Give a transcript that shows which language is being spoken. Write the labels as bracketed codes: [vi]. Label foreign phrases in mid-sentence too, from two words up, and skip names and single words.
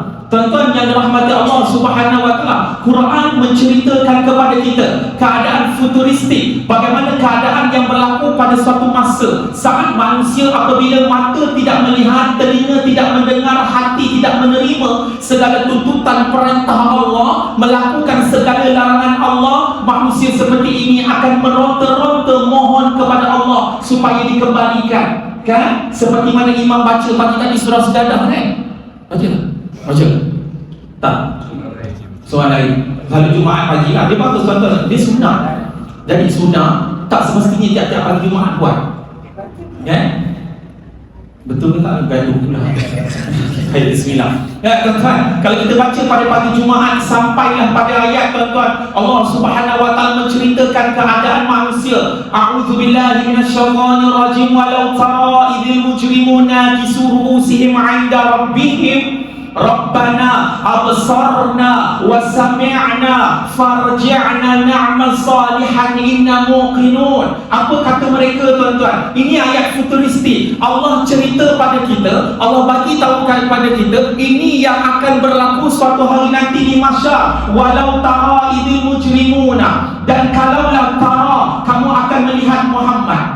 [ms] Tuan-tuan yang dirahmati Allah [ar] سبحانه وتعالى, [ms] Quran menceritakan kepada kita keadaan futuristik, bagaimana keadaan yang berlaku pada suatu masa saat manusia apabila mata tidak melihat, telinga tidak mendengar, hati tidak menerima segala tuntutan perintah Allah, melakukan segala larangan Allah, manusia seperti ini akan meronta-ronta mohon kepada Allah supaya dikembalikan. Kan? Seperti mana imam baca pagi tadi surah Sejadah kan? Baca? Tak? Soal lain. Kalau Jumaat pagi lah, dia bagus tuan-tuan. Dia sunnah. Jadi sunnah tak semestinya tiap-tiap hari Jumaat buat. Ya? Betul ke tak? Gaduh pula. Baik, bismillah. Ya tuan-tuan, kalau kita baca pada pagi Jumaat sampailah pada ayat tuan-tuan, Allah [ar] سبحانه وتعالى [ms] menceritakan keadaan manusia. [ar] أعوذ بالله من الشيطان الرجيم. ولو ترى إذ المجرمون ناكسو رؤوسهم عند ربهم ربنا أبصرنا وسمعنا فارجعنا نعمل صالحا إنا موقنون. [ms] Apa kata mereka tuan-tuan? Ini ayat futuristik. Allah cerita pada kita, Allah bagi tahu kepada kita ini yang akan berlaku suatu hari nanti di mahsyar. [ar] ولو ترى إذ المجرمون, [ms] dan kalaulah tara, kamu akan melihat Muhammad.